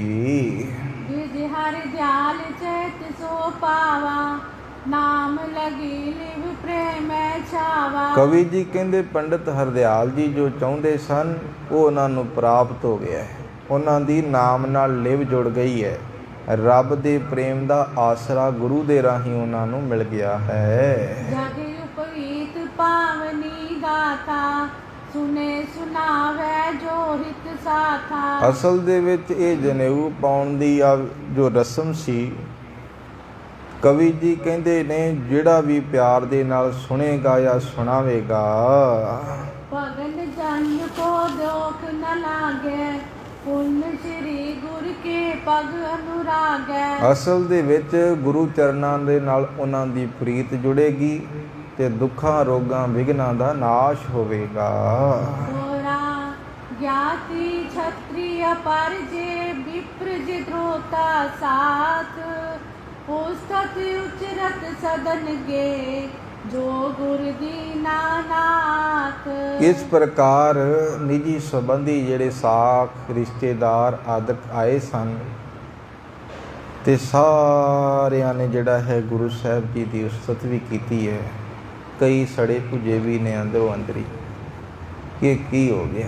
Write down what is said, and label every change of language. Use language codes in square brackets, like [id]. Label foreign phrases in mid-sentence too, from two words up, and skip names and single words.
[bra] द्विज हर दयाल चैत सो पावा नाम लगी लिव प्रेम छावा। [pa] ਕਵੀ ਜੀ ਕਹਿੰਦੇ ਪੰਡਿਤ ਹਰਦਿਆਲ ਜੀ ਜੋ ਚਾਹੁੰਦੇ ਸਨ ਉਹ ਉਹਨਾਂ ਨੂੰ ਪ੍ਰਾਪਤ ਹੋ ਗਿਆ ਹੈ, ਉਹਨਾਂ ਦੀ ਨਾਮ ਨਾਲ ਲਿਵ ਜੁੜ ਗਈ ਹੈ। ਰੱਬ ਦੇ ਪ੍ਰੇਮ ਦਾ ਆਸਰਾ ਗੁਰੂ ਦੇ ਰਾਹੀਂ ਉਹਨਾਂ ਨੂੰ ਮਿਲ ਗਿਆ ਹੈ। [bra] जग उपवीत पावनी गाथा सुने सुनावे जो हित साथा। [pa] ਅਸਲ ਦੇ ਵਿੱਚ ਇਹ ਜਨੇਊ ਪਾਉਣ ਦੀ ਆ ਜੋ ਰਸਮ ਸੀ, ਕਵੀ ਜੀ ਕਹਿੰਦੇ ਨੇ ਜਿਹੜਾ ਵੀ ਪਿਆਰ ਦੇ ਨਾਲ ਸੁਣੇਗਾ ਜਾਂ ਸੁਣਾਵੇਗਾ [bra] भगन जन को दोख न लागे पुण्य श्री गुरु के पग अनुराग। [pa] ਅਸਲ ਦੇ ਵਿੱਚ ਗੁਰੂ ਚਰਨਾਂ ਦੇ ਨਾਲ ਉਹਨਾਂ ਦੀ ਪ੍ਰੀਤ ਜੁੜੇਗੀ ਤੇ ਦੁੱਖਾਂ, ਰੋਗਾਂ, ਵਿਘਨਾਂ ਦਾ ਨਾਸ਼ ਹੋਵੇਗਾ। [bra] गोरा ज्ञाति क्षत्रिय पर जे विप्र जे द्रोता साथ पुस्तक उचरत सदन गे जो गुर दीना नाथ। [pa] ਇਸ ਪ੍ਰਕਾਰ ਨਿੱਜੀ ਸੰਬੰਧੀ ਜਿਹੜੇ ਸਾਖ, ਰਿਸ਼ਤੇਦਾਰ ਆਦਿਕ ਆਏ ਸਨ ਤੇ ਸਾਰਿਆਂ ਨੇ ਜਿਹੜਾ ਹੈ ਗੁਰੂ ਸਾਹਿਬ ਜੀ ਦੀ ਉਸਤਤ ਵੀ ਕੀਤੀ ਹੈ। ਕਈ ਸੜੇ ਭੁਜੇ ਵੀ ਨੇ ਅੰਦਰੋਂ ਅੰਦਰੀ ਕਿ ਕੀ ਹੋ ਗਿਆ।